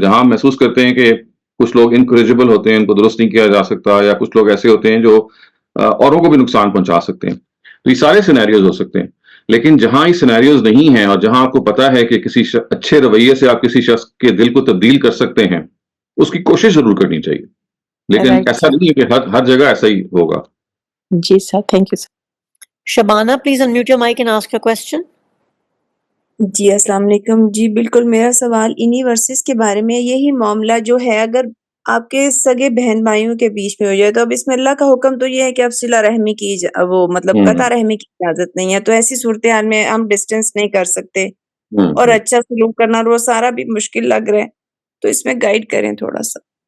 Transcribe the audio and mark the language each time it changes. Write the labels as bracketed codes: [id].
[hi] जहां महसूस करते हैं कि कुछ लोग इनकरेजिबल होते हैं, इनको दुरुस्त नहीं किया जा सकता, या कुछ लोग ऐसे होते हैं जो औरों को भी नुकसान पहुंचा सकते हैं, तो ये सारे सिनेरियोज हो सकते हैं। लेकिन जहां ये सिनेरियोज नहीं है, और जहां आपको पता है कि किसी अच्छे रवैये से आप किसी शख्स के दिल को तब्दील कर सकते हैं, उसकी कोशिश जरूर करनी चाहिए। लेकिन ऐसा नहीं है कि हर जगह ऐसा ही होगा। जी sir, thank you sir. [en] Shabana, please unmute your mic and ask your question. [hi] जी अस्सलाम वालेकुम। जी बिल्कुल, मेरा सवाल इन्हीं वर्सेस के बारे में। यही मामला जो है, अगर आपके सगे बहन भाइयों के बीच में हो जाए, तो अब इसमें अल्लाह का हुक्म तो ये है कि अब सिला रहमी की वो मतलब कता रहमी की इजाजत नहीं है, तो ऐसी सूरत हाल में हम डिस्टेंस नहीं कर सकते और अच्छा सलूक करना वो सारा भी मुश्किल लग रहा है, तो इसमें गाइड करें थोड़ा सा।